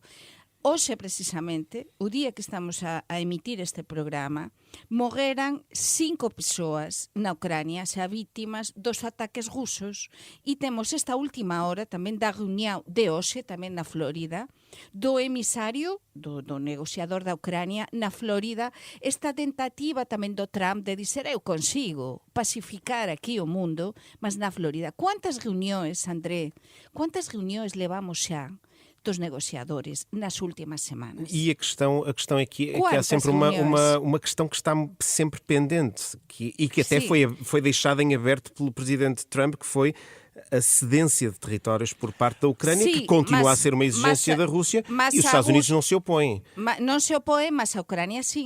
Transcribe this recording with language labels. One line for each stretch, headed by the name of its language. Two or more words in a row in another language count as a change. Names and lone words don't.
Galician: Hoxe, precisamente, o día que estamos a emitir este programa, morreran 5 persoas na Ucrania xa vítimas dos ataques rusos e temos esta última hora tamén da reunión de hoxe, tamén na Florida, do emisario, do negociador da Ucrania na Florida, esta tentativa tamén do Trump de dizer eu consigo pacificar aquí o mundo, mas na Florida. Quantas reunións, André, quantas reunións levamos xa dos negociadores nas últimas semanas?
Portuguese: E a questão é que há sempre uma questão que está sempre pendente e que até foi deixada em aberto pelo presidente Trump, que foi a cedência de territórios por parte da Ucrânia, que continua a ser uma exigência da Rússia, e os Estados Unidos não se opõem. Não se opõem, mas a Ucrânia sim.